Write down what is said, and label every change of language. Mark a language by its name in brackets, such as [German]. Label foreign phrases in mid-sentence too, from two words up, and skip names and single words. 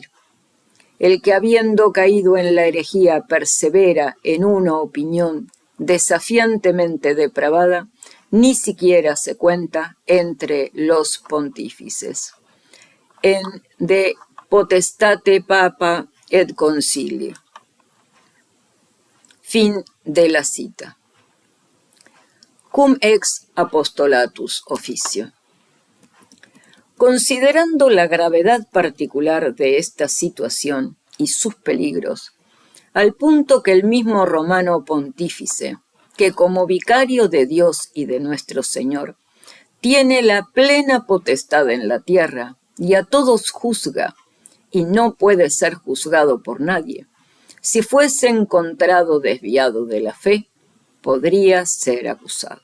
[Spanish] El que habiendo caído en la herejía persevera en una opinión desafiantemente depravada, ni siquiera se cuenta entre los pontífices. En De Potestate Papa et Concili. Fin de la cita. Cum ex apostolatus officio. Considerando la gravedad particular de esta situación y sus peligros, al punto que el mismo romano pontífice, que como vicario de Dios y de nuestro Señor, tiene la plena potestad en la tierra y a todos juzga, y no puede ser juzgado por nadie, si fuese encontrado desviado de la fe, podría ser acusado.